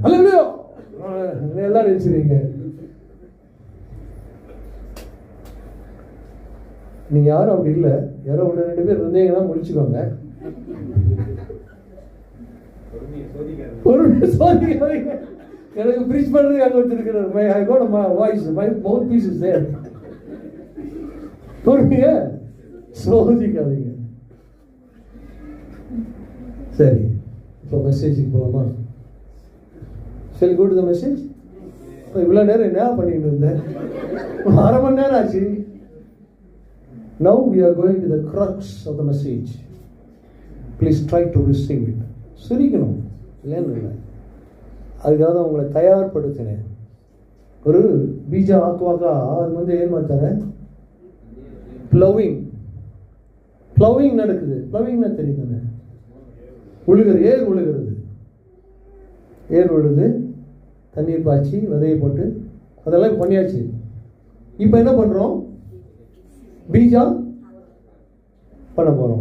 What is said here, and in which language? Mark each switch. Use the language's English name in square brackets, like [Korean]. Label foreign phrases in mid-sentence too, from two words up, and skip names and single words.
[Tamil] அல்லையோ எல்லாரும் நினைச்சிருக்கீங்க. நீங்க யாரும் அப்படி இல்லை. யாரோ ஒன்று ரெண்டு பேர் இருந்தீங்கன்னா முடிச்சுக்கோங்க. எனக்கு பிரீச் பண்றது அங்க வச்சிருக்கிறார். [English] My I got my voice my mouth piece is there. [Tamil] பொறுமையா சோதிக்காதீங்க. சரி, இப்போ மெசேஜுக்கு போகலாமா? [English] சரி, go to the message. [Tamil] இவ்வளோ நேரம் என்ன பண்ணிட்டு இருந்தேன்? அரை மணி நேரம் ஆச்சு. [English] Now we are going to the crux of the message. Please try to receive it. [Tamil] சிரிக்கணும் இல்லைன்னு இல்லை, அதுக்காக தான் உங்களை தயார்படுத்தினேன். [Kannada] ஒரு ಬೀಜ ಹಾಕುವಾಗ ಅದು ಏನು ಮಾಡ್ತಾರೆ? [Tamil] ಪ್ಲವಿಂಗ್ நடக்குது. ಪ್ಲವಿಂಗ್னா தெரியுதானே? ஏர் உழுது தண்ணீர் பாய்ச்சி விதையை போட்டு அதெல்லாம் பண்ணியாச்சு. இப்போ என்ன பண்ணுறோம்? பீஜா பண்ண போகிறோம்.